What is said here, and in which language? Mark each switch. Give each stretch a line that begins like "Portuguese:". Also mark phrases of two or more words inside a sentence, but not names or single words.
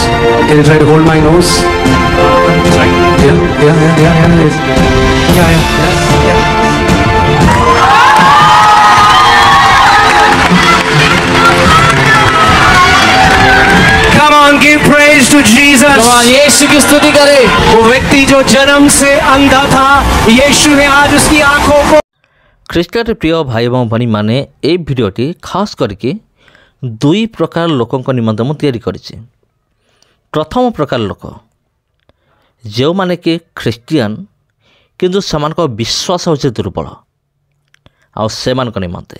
English: Can you try to hold my nose? Right. Yeah. Come on, give praise to Jesus.
Hindi: भगवान यीशु की स्तुति करे। वो व्यक्ति जो जन्म से अंधा था, यीशु ने आज उसकी आंखों को।
Odia: ଖ୍ରୀଷ୍ଟରେ ପ୍ରିୟ ଭାଇ ଏବଂ ଭଉଣୀମାନେ ଏହି ଭିଡ଼ିଓଟି ଖାସ୍ କରିକି ଦୁଇ ପ୍ରକାର ଲୋକଙ୍କ ନିମନ୍ତେ ମୁଁ ତିଆରି କରିଛି। ପ୍ରଥମ ପ୍ରକାର ଲୋକ ଯେଉଁମାନେ କି ଖ୍ରୀଷ୍ଟିଆନ କିନ୍ତୁ ସେମାନଙ୍କ ବିଶ୍ୱାସ ହେଉଛି ଦୁର୍ବଳ, ଆଉ ସେମାନଙ୍କ ନିମନ୍ତେ।